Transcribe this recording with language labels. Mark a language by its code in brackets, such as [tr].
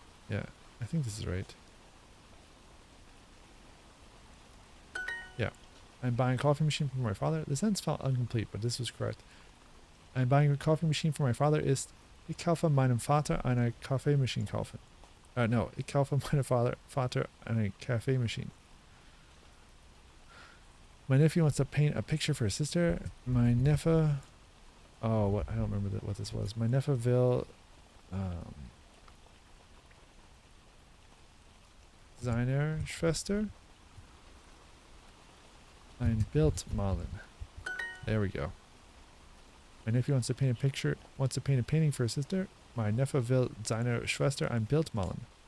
[en] Yeah, I think this is right. Yeah. I'm buying a coffee machine for my father. The sentence felt incomplete, but this was correct. I'm buying a coffee machine for my father [de] ist, ich kaufe meinem Vater eine Kaffeemaschine kaufen. No, ich kaufe meinem Vater eine Kaffeemaschine. [en] My nephew wants to paint a picture for his sister. My Neffe... Oh, what? I don't remember what this was. My Neffe will... [de] seiner Schwester ein Bild malen. [en] There we go. My nephew wants to paint a painting for his sister. [de] My Neffe will seiner Schwester ein Bild malen.